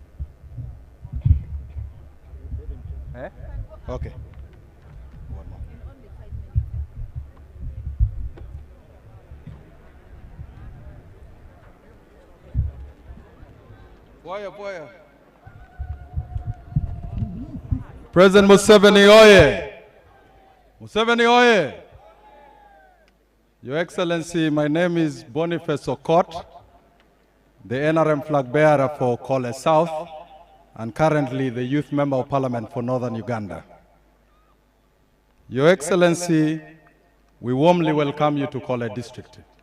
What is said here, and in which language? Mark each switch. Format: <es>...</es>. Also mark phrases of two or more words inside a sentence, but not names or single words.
<en>Eh? Okay. Boya. President Museveni oye! Museveni oye! Your Excellency, my name is Boniface Okot. the NRM flag bearer for Kole South, and currently the Youth Member of Parliament for Northern Uganda. Your Excellency, we warmly welcome you to Kole District.</en>